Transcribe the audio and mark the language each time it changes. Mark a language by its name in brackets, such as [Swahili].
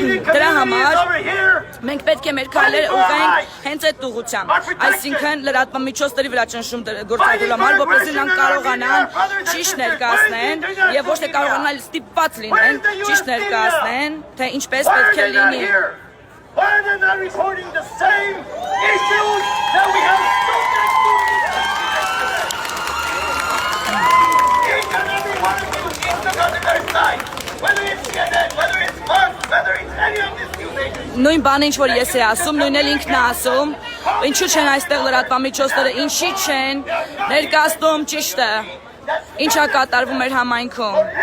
[Armenian] Դրա համար մենք պետք է մեր քայլերը ուղղենք հենց այդ ուղղությամբ, այսինքն լրատվամիջոցների վրա ճնշում գործադրելու համար, որպեսզի նրանք կարողանան ճիշտ ներկայացնեն եւ ոչ թե կարողանալ ստիպված լինեն ճիշտ ներկայացնեն, թե ինչպես պետք է լինի։ [English] Why are they not reporting the same issues that we have spoken to? Each and every one of you needs to go to their side, whether it's CNN, whether it's Fox, whether it's any of these news agencies. [Armenian] Նույն բանը ինչ որ ես է ասում, նույնն էլ ինքն է ասում, ինչու չեն այստեղ լրատվամիջոցները, ինչի չեն ներկայացնում ճիշտը, ինչա կատարվում էր համայնքում։